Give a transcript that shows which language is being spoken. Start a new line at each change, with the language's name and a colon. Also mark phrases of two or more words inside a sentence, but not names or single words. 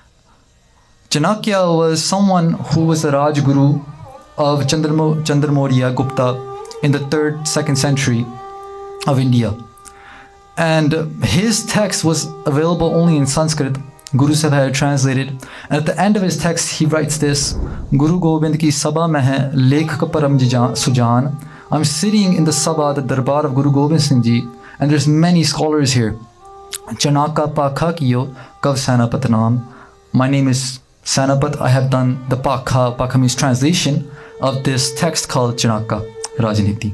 English: Chanakya was someone who was the Rajguru of Chandramaurya Gupta in the 2nd century of India. And his text was available only in Sanskrit. Guru Sahib had it translated. And at the end of his text, he writes this,
Hindi: Guru Gobind ki sabha mein hai lekhak param sujan.
English: I'm sitting in the sabha, the Darbar of Guru Gobind Singh Ji, and there's many scholars here.
Hindi: Chanaka Pakha Kiyo Kav Sanapat.
English: My name is Sanapat. I have done the Pakha. Pakha means translation of this text called Chanaka Rajniti.